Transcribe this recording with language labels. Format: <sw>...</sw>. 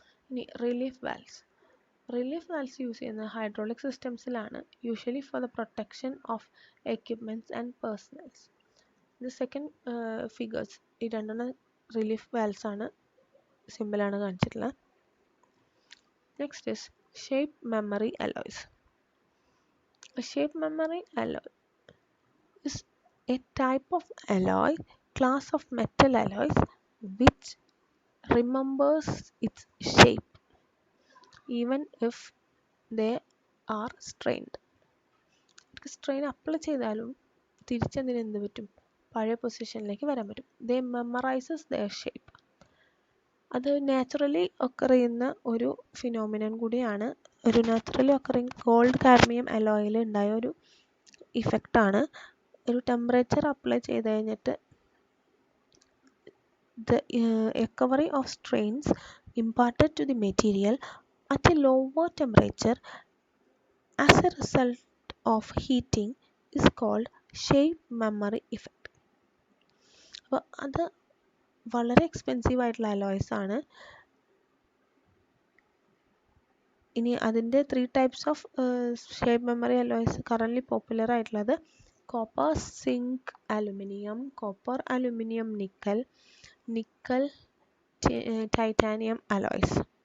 <ml>ഇനി relief valves. Relief valves use ചെയ്യുന്നത് hydraulic സിസ്റ്റംസിലാണ്,</ml> <en>Usually for the protection of equipments and personnels.</en> <ml>ഇത് second figures ഈ രണ്ടെണ്ണം relief valves ആണ്, സിമ്പിളാണ് കാണിച്ചിട്ടുള്ളത്.</ml> <en>Next is shape memory alloys. Shape memory alloy is a type of alloy, class of metal alloys, which remembers its shape even if they are strained.</en> <ml>Strain apply ചെയ്താലും തിരിച്ചതിന് എന്ത് പറ്റും, പഴയ പൊസിഷനിലേക്ക് വരാൻ പറ്റും.</ml> <en>They memorises their shape.</en> <ml>അത് നാച്ചുറലി ഒക്കർ ചെയ്യുന്ന ഒരു ഫിനോമിനൻ കൂടിയാണ്. ഒരു നാച്ചുറലി ഒക്കറിങ് ഗോൾഡ് കാഡ്മിയം അലോയിൽ ഉണ്ടായ ഒരു ഇഫക്റ്റാണ്. ഒരു ടെമ്പറേച്ചർ അപ്ലൈ ചെയ്ത് കഴിഞ്ഞിട്ട്</ml> <en>the recovery of strains imparted to the material at a lower temperature as a result of heating is called shape memory effect.</en> <ml>അപ്പോൾ അത് വളരെ എക്സ്പെൻസീവ് ആയിട്ടുള്ള അലോയ്സ് ആണ്. ഇനി അതിൻ്റെ 3 types of shape memory alloys currently popular ആയിട്ടുള്ളത് copper, zinc, aluminium, copper, aluminium, nickel, titanium alloys.</ml>